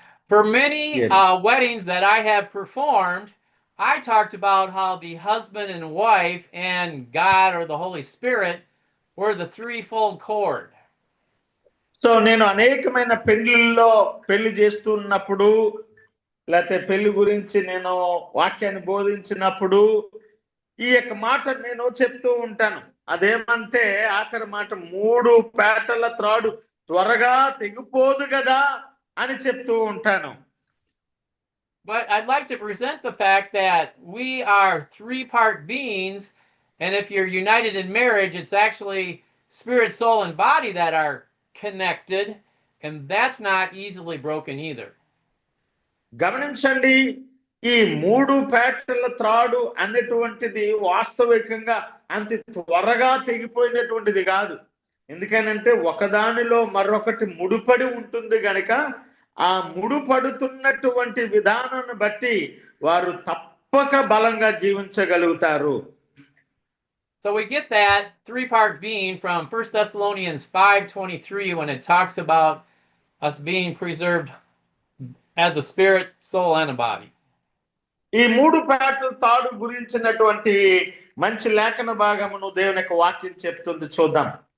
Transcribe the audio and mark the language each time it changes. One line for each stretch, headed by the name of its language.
English: For many weddings that I have performed, I talked about how the husband and wife and God or the Holy Spirit were the threefold cord.
Telugu: So నేను అనేకమైన పెళ్లిల్లో పెళ్లి చేస్తున్నప్పుడు లేకపోతే పెళ్లి గురించి నేను వాక్యాన్ని బోధించినప్పుడు ఈ యొక్క మాట నేను చెప్తూ ఉంటాను. అదేమంటే ఆఖరి మాట, 3 పేటల త్రాడు త్వరగా తెగిపోదు కదా అని చెప్తూ ఉంటాను.
English: But I'd like to present the fact that we are 3-part beings, and if you're united in marriage, it's actually spirit, soul, and body that are connected, and that's not easily broken either.
Telugu: గమనించండి, ఈ 3 పేటల త్రాడు అనేటువంటిది వాస్తవికంగా అంత త్వరగా తెగిపోయినటువంటిది కాదు. ఎందుకనంటే ఒకదానిలో మరొకటి ముడిపడి ఉంటుంది గనక ఆ ముడిపడుతున్నటువంటి విధానాన్ని బట్టి వారు తప్పక బలంగా జీవించగలుగుతారు.
English: So we get that 3-part being from 1 Thessalonians 5:23 when it talks about us being preserved as a spirit, soul, and a body.
Telugu: ఈ 3 పేటల తాడు గురించినటువంటి మంచి లేఖన భాగమును దేవుని యొక్క వాక్యం చెప్తుంది. చూద్దాం.